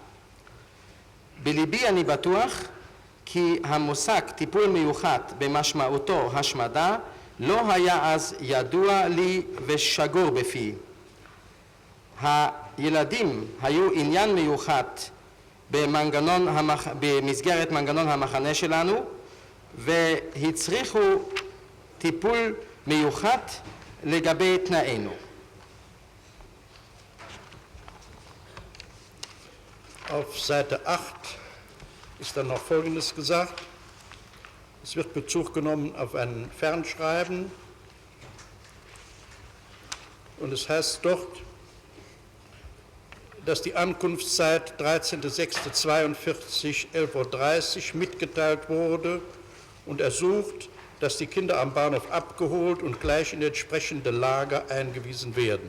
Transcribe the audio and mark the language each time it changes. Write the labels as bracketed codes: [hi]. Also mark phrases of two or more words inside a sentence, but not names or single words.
[he] בליבי אני בטוח כי המושג טיפול מיוחד במשמעותו השמדה לא היה אז ידוע לי ושגור בפי. הילדים היו עניין מיוחד במסגרת מנגנון המחנה שלנו והצריכו טיפול מיוחד לגבי תנאינו. [de] Auf Seite 8 ist dann noch Folgendes gesagt. Es wird Bezug genommen auf ein Fernschreiben und es heißt dort, dass die Ankunftszeit 13.06.42 11:30 Uhr mitgeteilt wurde und ersucht, dass die Kinder am Bahnhof abgeholt und gleich in entsprechende Lager eingewiesen werden.